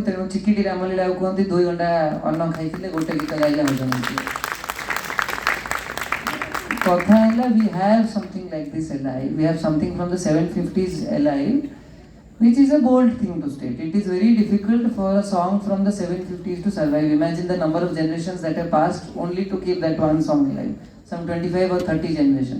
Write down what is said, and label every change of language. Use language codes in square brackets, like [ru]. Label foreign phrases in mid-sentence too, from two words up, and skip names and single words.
[or] ତେଣୁ ଚିକିଟି ରାମଲୀଳାକୁ କୁହନ୍ତି 2 ଘଣ୍ଟା ଅନ୍ନ ଖାଇଥିଲେ ଗୋଟେ ଗୀତ ଗାଇଲେ ହଜମ ହେଇଯିବ. କଥା ହେଲା [en] we have something like this alive. We have something from the 750s alive, which is a bold thing to state. It is very difficult for a song from the 750s to survive. Imagine the number of generations that have passed only to keep that one song alive. Some 25 or 30 generations.